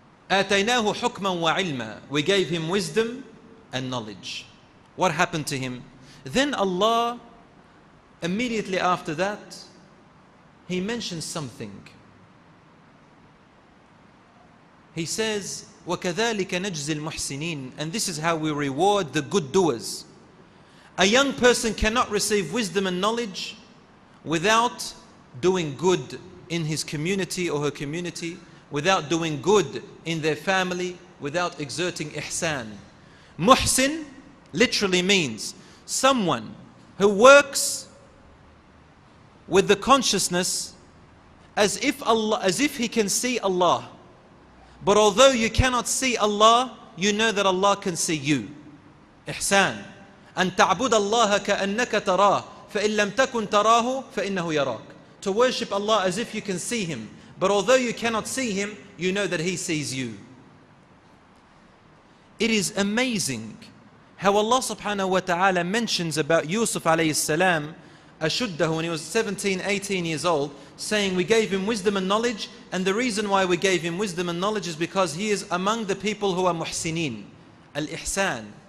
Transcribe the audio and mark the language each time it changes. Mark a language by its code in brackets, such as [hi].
[ar] آتَيْنَاهُ حُكْمًا وَعِلْمًا. [en] We gave him wisdom and knowledge. What happened to him? Then Allah, immediately after that, He mentions something. He says, [ar] وَكَذَلِكَ نَجْزِي الْمُحْسِنِينَ. [en] And this is how we reward the good doers. A young person cannot receive wisdom and knowledge without doing good in his community or her community, without doing good in their family, without exerting ihsan. Muhsin literally means someone who works with the consciousness as if he can see Allah. But although you cannot see Allah, you know that Allah can see you. Ihsan. [ar] أن تعبد الله كأنك تراه فإن لم تكن تراه فإنه يراك. [en] To worship Allah as if you can see Him. But although you cannot see Him, you know that He sees you. It is amazing how Allah subhanahu wa ta'ala mentions about Yusuf alayhi salam, ashuddahu, when he was 17, 18 years old, saying we gave him wisdom and knowledge, and the reason why we gave him wisdom and knowledge is because he is among the people who are muhsinin, al-ihsan.